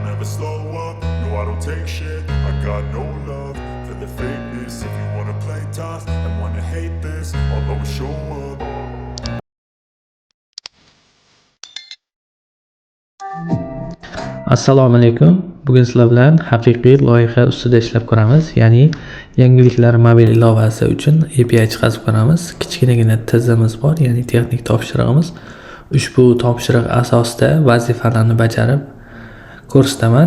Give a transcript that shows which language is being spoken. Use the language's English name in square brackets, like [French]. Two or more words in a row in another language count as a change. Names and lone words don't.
[English] slow up, no I don't take shit. I got no love for the fakeness. If you wanna play tough and wanna hate this, I'll always show up. [Uzbek] Assalomu alaykum. Bugun sizlar bilan haqiqiy loyiha ustida ishlab ko'ramiz. Ya'ni yangiliklar mobil ilovasi uchun API chiqarib ko'ramiz. Kichkinagina tizimiz bor, ya'ni texnik topshirig'imiz. Ushbu topshiriq asosida vazifalarni bajarib ko'rsataman.